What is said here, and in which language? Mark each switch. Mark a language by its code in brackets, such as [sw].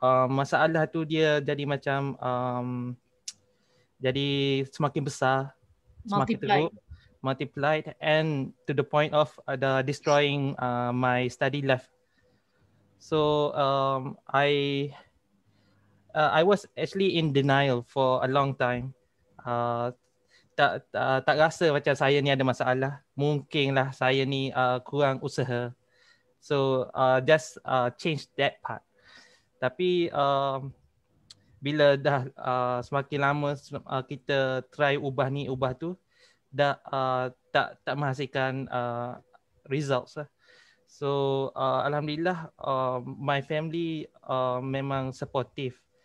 [ms] Masalah tu dia jadi macam jadi semakin besar, semakin teruk, [en] multiplied, and to the point of destroying my study life. So I was actually in denial for a long time. [ms] Tak rasa macam saya ni ada masalah. Mungkinlah saya ni kurang usaha. [en] So just change that part. [ms] Tapi bila dah semakin lama kita try ubah ni ubah tu, dah tak menghasilkan results lah. [en] So alhamdulillah my family memang supportive.